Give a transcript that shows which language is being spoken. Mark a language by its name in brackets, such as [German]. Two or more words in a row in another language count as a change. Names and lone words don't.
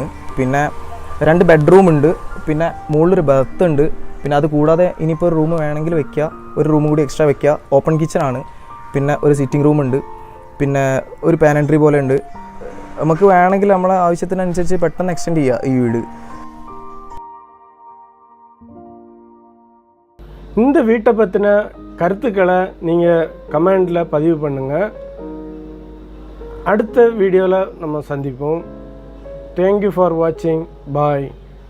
[Malayalam] പിന്നെ 2 bedroom ഉണ്ട്, പിന്നെ മുകളിലൊരു ബർത്ത് ഉണ്ട്. പിന്നെ അത് കൂടാതെ ഇനിയിപ്പോൾ ഒരു റൂം വേണമെങ്കിൽ വെക്കുക, ഒരു റൂം കൂടി എക്സ്ട്രാ വെക്കുക. [English] open kitchenആണ്. [Malayalam] പിന്നെ ഒരു [English] sitting room [Malayalam] ഉണ്ട്, പിന്നെ ഒരു പാനൻട്രി പോലെ ഉണ്ട്. നമുക്ക് വേണമെങ്കിൽ നമ്മളെ ആവശ്യത്തിനനുസരിച്ച് പെട്ടെന്ന് എക്സ്റ്റെൻഡ് ചെയ്യുക ഈ வீடு. [Tamil] இந்த வீட்டை பற்றின கருத்துக்களை நீங்கள் கமெண்டில் பதிவு பண்ணுங்கள். அடுத்த வீடியோவில் நம்ம சந்திப்போம். [English] thank you for watching. bye.